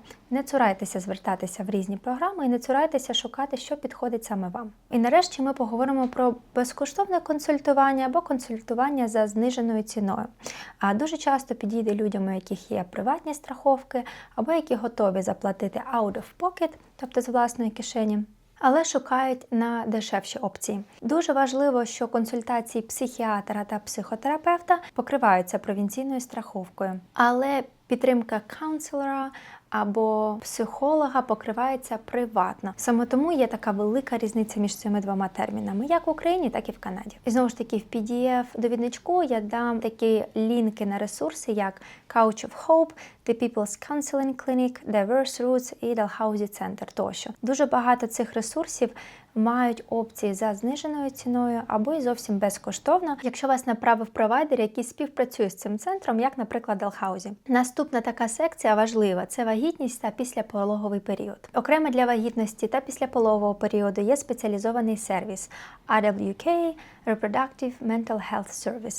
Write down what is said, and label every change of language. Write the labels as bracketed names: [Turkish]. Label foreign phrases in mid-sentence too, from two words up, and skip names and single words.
[Ukrainian] Не цурайтеся звертатися в різні програми і не цурайтеся шукати, що підходить саме вам. І нарешті ми поговоримо про безкоштовне консультування або консультування за зниженою ціною. А дуже часто підійде людям, у яких є приватні страховки, або які готові заплатити [English] out of pocket, [Ukrainian] тобто з власної кишені, але шукають на дешевші опції. Дуже важливо, що консультації психіатра та психотерапевта покриваються провінційною страховкою, але підтримка каунселора або психолога покривається приватно. Саме тому є така велика різниця між цими двома термінами, як в Україні, так і в Канаді. І знову ж таки, в PDF-довідничку я дам такі лінки на ресурси, як Couch of Hope, The People's Counseling Clinic, Diverse Roots і Dalhousie Center тощо. Дуже багато цих ресурсів мають опції за зниженою ціною або й зовсім безкоштовно, якщо вас направив провайдер, який співпрацює з цим центром, як, наприклад, Dalhousie. Наступна така секція важлива – це вагітність та післяпологовий період. Окремо для вагітності та післяпологового періоду є спеціалізований сервіс RWK – Reproductive Mental Health Service.